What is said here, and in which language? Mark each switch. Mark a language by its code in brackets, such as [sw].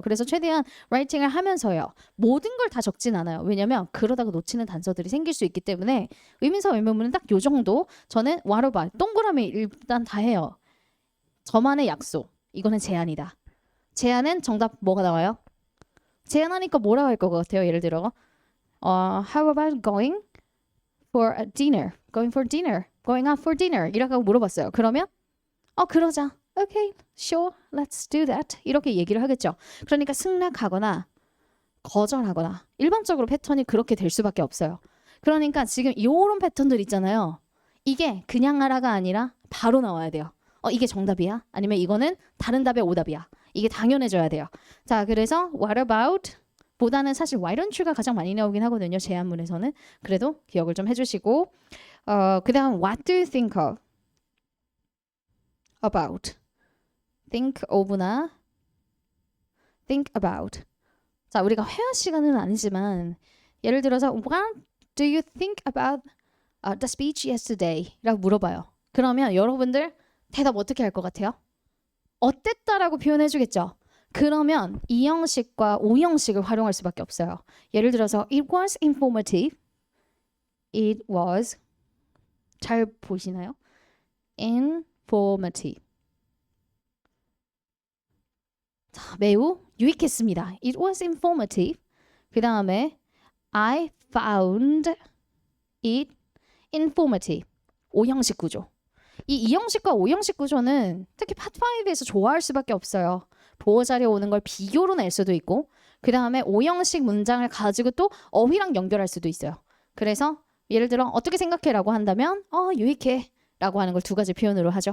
[ko] 그래서 최대한 라이팅을 하면서요. 모든 걸 다 적진 않아요. 왜냐면 그러다가 놓치는 단서들이 생길 수 있기 때문에 의문사 의문문은 딱 요 정도. 저는 what about 동그라미 일단 다 해요. 저만의 약속. 이거는 제안이다. 제안은 정답 뭐가 나와요? 제안하니까 뭐라고 할 것 같아요? 예를 들어 [en] how about going for a dinner? Going for dinner? Going out for dinner? [ko] 이라고 물어봤어요. 그러면 그러자. [en] Okay, sure, let's do that. [ko] 이렇게 얘기를 하겠죠. 그러니까 승낙하거나 거절하거나 일반적으로 패턴이 그렇게 될 수밖에 없어요. 그러니까 지금 이런 패턴들 있잖아요. 이게 그냥 하라가 아니라 바로 나와야 돼요. 이게 정답이야? 아니면 이거는 다른 답의 오답이야? 이게 당연해져야 돼요. 자, 그래서 what about 보다는 사실 why don't you가 가장 많이 나오긴 하거든요. 제안문에서는. 그래도 기억을 좀 해주시고 그 다음 [en] what do you think of? about think of나 think about [ko] 자, 우리가 회화 시간은 아니지만 예를 들어서 [en] what do you think about the speech yesterday? [ko] 라고 물어봐요. 그러면 여러분들 대답 어떻게 할 것 같아요? 어땠다라고 표현해 주겠죠. 그러면 이 형식과 오 형식을 활용할 수밖에 없어요. 예를 들어서 [en] it was informative. it was [ko] 잘 보시나요? [en] informative. [ko] 자, 매우 유익했습니다. [en] It was informative. 그 다음에 I found it informative. [ko] 오형식 구조. 이 2형식과 5형식 구조는 특히 파트 5에서 좋아할 수밖에 없어요. 보호 자리에 오는 걸 비교로 낼 수도 있고 그 다음에 5형식 문장을 가지고 또 어휘랑 연결할 수도 있어요. 그래서 예를 들어 어떻게 생각해? 라고 한다면 유익해 라고 하는 걸 두 가지 표현으로 하죠.